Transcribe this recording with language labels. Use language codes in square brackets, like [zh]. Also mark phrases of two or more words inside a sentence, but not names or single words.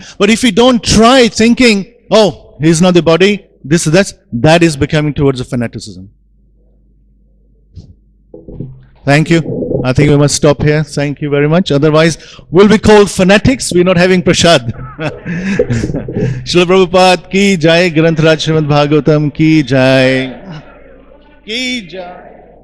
[en] But if we don't try thinking, oh, he's not the body, that is becoming towards a fanaticism. Thank you. I think we must stop here. Thank you very much. Otherwise, we'll be called fanatics. We're not having prasad. [hi] श्रील प्रभुपाद की जय. ग्रंथ राज श्रीमद् भागवतम् की जय. की जय.